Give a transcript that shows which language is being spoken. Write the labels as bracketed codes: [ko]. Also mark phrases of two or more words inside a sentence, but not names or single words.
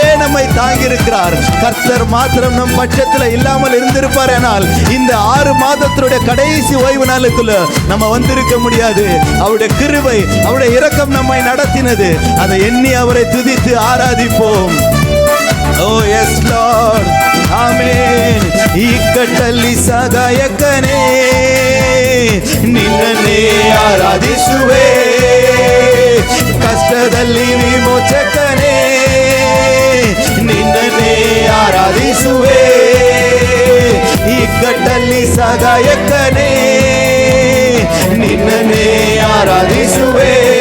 [ta] நம்மை தாங்கி இருக்கிறார் கர்த்தர் மாத்திரம் நம் பட்சத்துல இல்லாமல் இருந்திருப்பார் ஆனால் இந்த 6 மாதத்தினுடைய கடைசி ஓய்வு நாளுக்குள்ள நம்ம வந்திருக்க முடியாது அவருடைய கிருபை அவருடைய இரக்கம் நம்மை நடத்தினது அதை எண்ணி அவரை துதித்து ஆராதிப்போம் [en] Oh yes Lord Amen [kn] ಇಕ್ಕಟ್ಟಲ್ಲಿ ಸಹಾಯಕನೇ ನಿನ್ನನ್ನೇ ಆರಾಧಿಸುವೆ ಕಷ್ಟದಲ್ಲಿ ವಿಮೋಚಕನೇ ನಿನ್ನನ್ನೇ ಆರಾಧಿಸುವೆ ಇಕ್ಕಟ್ಟಲ್ಲಿ ಸಹಾಯಕನೇ ನಿನ್ನನ್ನೇ ಆರಾಧಿಸುವೆ